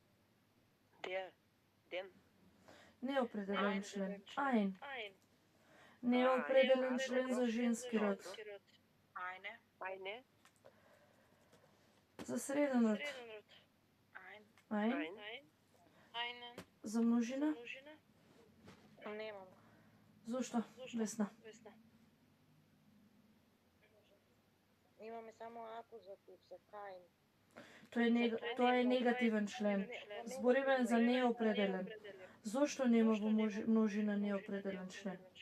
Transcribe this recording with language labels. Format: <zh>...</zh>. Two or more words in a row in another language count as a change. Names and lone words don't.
<de>Den.</de> <mk>Неопределен член. Ein. Неопределен член за женски род.</mk> <de>Eine. Eine.</de> <mk>За среден род.</mk> <de>Ein. Ein. Einen.</de> <mk>За множина. Немам. Зошто? Весна. Имаме само акузатив за каин. Тоа е негативен член. Збориме за неопределен. Зошто нема во множина неопределен член?</mk>